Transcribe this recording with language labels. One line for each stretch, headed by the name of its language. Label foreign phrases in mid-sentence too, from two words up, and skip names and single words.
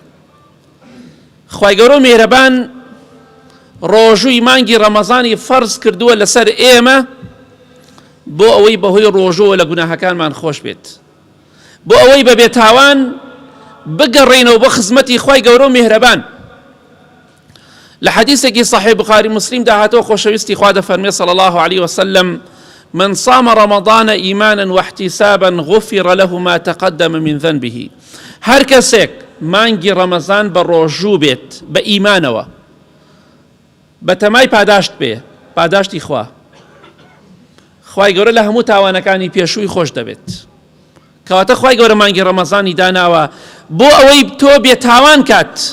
Central Kurdish: خوای گەورە میهرەبان ڕۆژووی مانگی ڕەمەزانی فەرز کردووە لەسەر ئێمە بۆ ئەوەی بەهۆی ڕۆژووە لە گوناهەکانمان خۆش بێت، بۆ ئەوەی بە بێتاوان بگەڕێنەوە بۆ خزمەتی خوای گەورە میهرەبان. لە حەدیثێکی صحیح بخاری مسلم داهاتەوە خۆشەویستی خوا دەفەرمێ
Arabic: صلی الله عليه وسلم من صام رمضان إيمانا واحتسابا غفر له ما تقدم من ذنبه.
Central Kurdish: هەر کەسێک مانگی ڕەمەزان بە ڕۆژوو بێت بە ئیمانەوە، بە تەمای پاداشت بێ، پاداشتی خوا، خوای گەورە لە هەموو تاوانەکانی پێشووی خۆش دەبێت. کەواتە خوای گەورە مانگی ڕەمەزانی داناوە بۆ ئەوەی تۆ بێتاوان کات.